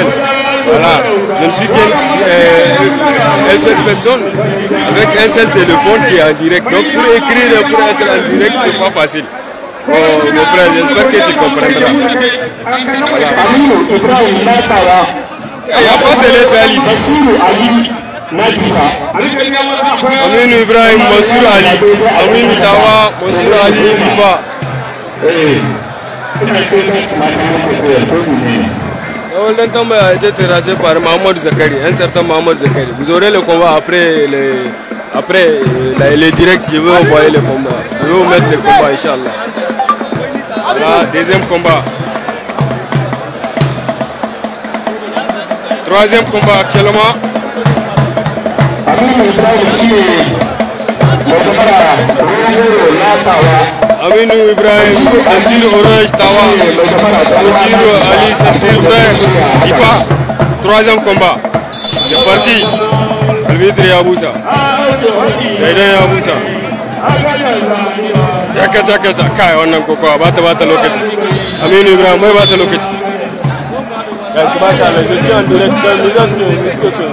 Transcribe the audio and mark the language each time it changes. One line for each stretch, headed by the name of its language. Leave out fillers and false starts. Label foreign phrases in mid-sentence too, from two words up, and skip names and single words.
French: Voilà, je ne suis qu'une seule personne avec un seul téléphone qui est en direct. Donc pour écrire et pour être en direct, c'est pas facile. Oh, mon frère, j'espère que tu comprendras. Voilà. Il n'y a pas de télé ici. Amin Ibrahim, Mansour Ali, Amin Tawa, Mansour Ali, Lifa. Le temps a été terrassé par Mahmoud Zakari, un certain Mahmoud Zakari. Vous aurez le combat après les directs, je vais envoyer le combat. Je vais vous mettre le combat, Inch'Allah. Voilà, deuxième combat. Troisième combat actuellement. Aminou Ibrahim, ceinture orange Tawa. Mansour Ali, ceinture vert Ifa. Troisième combat. C'est parti. Alvitre Yaboussa. Shaidan Yaboussa.
Hausa: Jaka kai wannan kokowa ba ta lokaci. Aminu Ibrahim bai ba ta lokaci. Kai su ba sa la
French: je suis en direct dans les discussions.